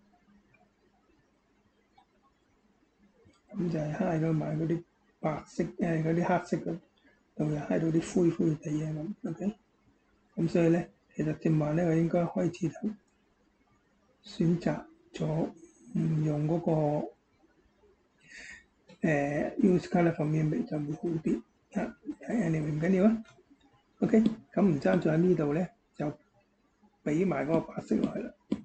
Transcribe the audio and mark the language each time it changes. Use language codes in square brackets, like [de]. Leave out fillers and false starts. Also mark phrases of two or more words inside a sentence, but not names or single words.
[yue] 咁就係揩到埋嗰啲白色嗰啲黑色嘅，就又揩到啲灰灰地啊咁。OK，咁所以咧，其實正話咧，我應該開始就選擇咗唔用嗰個 [en] use colour from image [yue] 就會好啲。anyway 唔緊要啊。OK，咁唔爭在喺呢度咧，就俾埋嗰個白色落去啦。